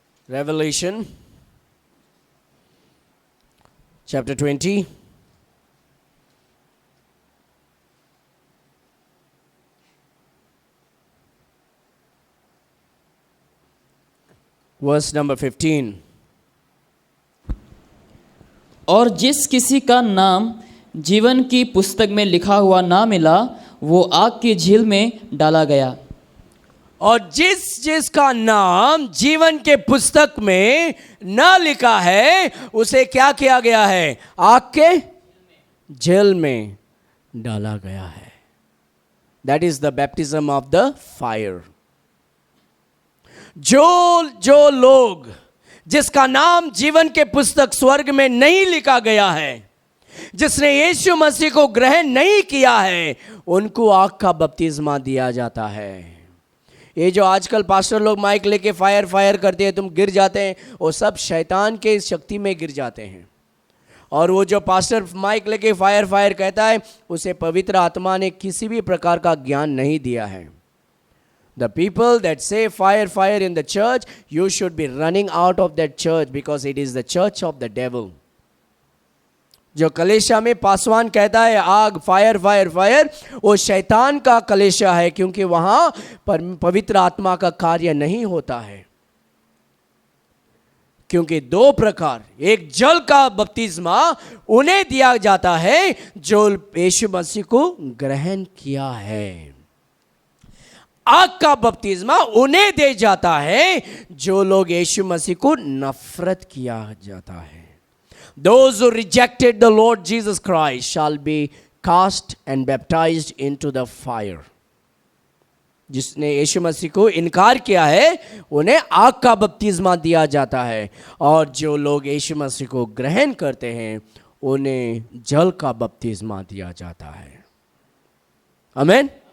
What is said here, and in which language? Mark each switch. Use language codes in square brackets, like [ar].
[en] Revelation chapter 20, verse number 15। [hi] और जिस किसी का नाम जीवन की पुस्तक में लिखा हुआ ना मिला, वो आग की झील में डाला गया। और जिस का नाम जीवन के पुस्तक में न लिखा है, उसे क्या किया गया है? आग के जेल में डाला गया है। [en] That is the baptism of the fire. [hi] जो लोग जिसका नाम जीवन के पुस्तक स्वर्ग में नहीं लिखा गया है, जिसने यीशु मसीह को ग्रहण नहीं किया है, उनको आग का बपतिस्मा दिया जाता है। ये जो आजकल पास्टर लोग माइक लेके फायर करते हैं, तुम गिर जाते हैं, वो सब शैतान के शक्ति में गिर जाते हैं। और वो जो पास्टर माइक लेके फायर कहता है, उसे पवित्र आत्मा ने किसी भी प्रकार का ज्ञान नहीं दिया है। [en] The people that say fire in the church, you should be running out of that church because it is the church of the devil. [hi] जो कलीसिया में पासवान कहता है आग, फायर, वो शैतान का कलीसिया है, क्योंकि वहां पवित्र आत्मा का कार्य नहीं होता है। क्योंकि दो प्रकार, एक जल का बपतिस्मा उन्हें दिया जाता है जो यीशु मसीह को ग्रहण किया है, आग का बपतिस्मा उन्हें दे जाता है जो लोग यीशु मसीह को नफरत किया जाता है। [en] Those who rejected the Lord Jesus Christ shall be cast and baptized into the fire. [hi] जिसने यीशु मसीह को इनकार किया है उन्हें आग का बपतिस्मा दिया जाता है, और जो लोग यीशु मसीह को ग्रहण करते हैं उन्हें जल का बपतिस्मा दिया जाता है। आमीन।